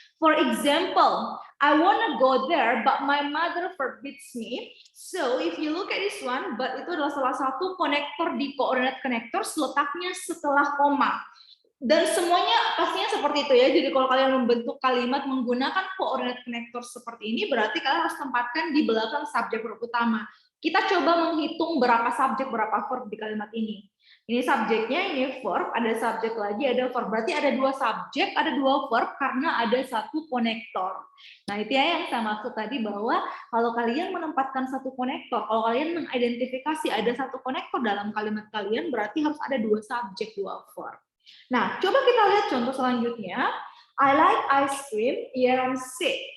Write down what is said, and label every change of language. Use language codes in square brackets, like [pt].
[en] For example, I wanna go there, but my mother forbids me. So if you look at this one, [id] but itu adalah salah satu konektor di coordinate connectors, letaknya setelah koma. Dan semuanya pastinya seperti itu ya. Jadi kalau kalian membentuk kalimat menggunakan coordinate connector seperti ini, berarti kalian harus tempatkan di belakang subjek verb utama. Kita coba menghitung berapa subjek, berapa verb di kalimat ini. Ini subjeknya, ini verb, ada subjek lagi, ada verb. Berarti ada 2 subjek, ada 2 verb karena ada 1 konektor. Nah, itu ya yang saya maksud tadi bahwa kalau kalian menempatkan 1 konektor, kalau kalian mengidentifikasi ada 1 konektor dalam kalimat kalian, berarti harus ada 2 subjek, 2 verb. Nah, coba kita lihat contoh selanjutnya. [en] I like ice cream, yet I'm sick.